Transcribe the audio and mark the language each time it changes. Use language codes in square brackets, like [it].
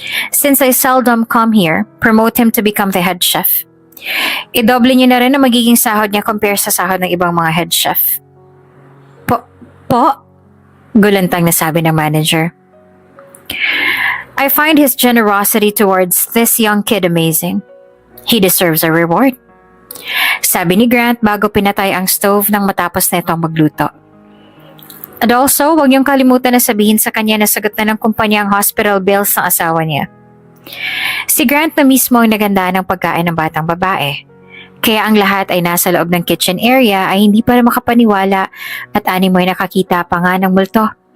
[en] Since I seldom come here, promote him to become the head chef. [tl] I-double niyo na rin ang magiging sahod niya compare sa sahod ng ibang mga head chef. Po? Gulantang nasabi ng manager. [en] I find his generosity towards this young kid amazing. He deserves a reward. [tl] Sabi ni Grant bago pinatay ang stove nang matapos na itong magluto. [en] And also, [tl] huwag niyong kalimutan na sabihin sa kanya na sagot na ng kumpanya ang hospital bills ng asawa niya. Si Grant na mismo ang naganda ng pagkain ng batang babae. Kaya ang lahat ay nasa loob ng kitchen area ay hindi pa makapaniwala at animo ay nakakita pa nga ng multo.